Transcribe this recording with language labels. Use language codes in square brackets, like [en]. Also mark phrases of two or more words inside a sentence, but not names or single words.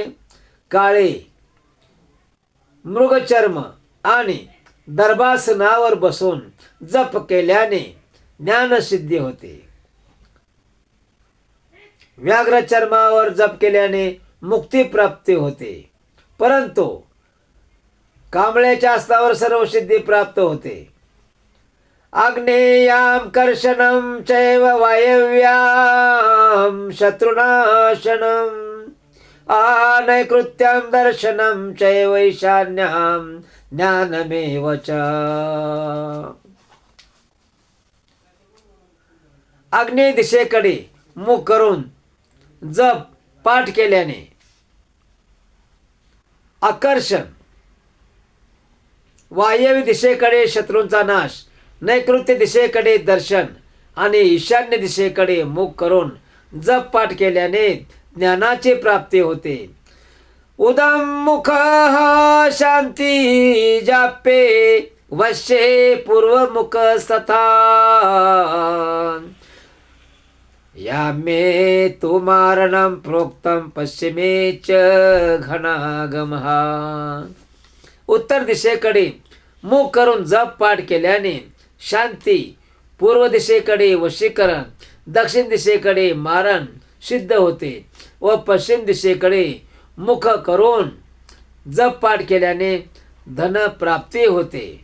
[mr] काळे मृगचर्म आणि दर्भासनावर बसून जप केल्याने ज्ञानसिद्धी होते. व्याघ्र चर्मावर जप केल्याने मुक्ती प्राप्ती होते, परंतु कांबळ्याच्या आसनावर सर्व सिद्धी प्राप्त होते. [sa] आग्नेयाम कर्षणम चैव वायव्याम शत्रुनाशनम नैकृत्यं दर्शनं चैव ईशान्यां ज्ञानमेव च. [mr] आग्नेय दिशेकडे मुख करून जप पाठ केल्याने आकर्षण, वायव्य दिशेकडे शत्रूंचा नाश, नैऋत्य दिशेकडे दर्शन आणि ईशान्य दिशेकडे मुख करून जप पाठ केल्याने ज्ञानाची प्राप्ती होते. [sa] उदमुख शांती जापे वश्ये पूर्वमुख सथा या मे तु मारणं प्रोक्तं पश्चिमे च घनागमः. [mr] उत्तर दिशेकडे मुख करून जप पाठ केल्याने शांती, पूर्व दिशेकडे वशीकरण, दक्षिण दिशेकडे मारण सिद्ध होते व पश्चिम दिशेकडे मुख करून जप पाठ केल्याने धन प्राप्ती होते.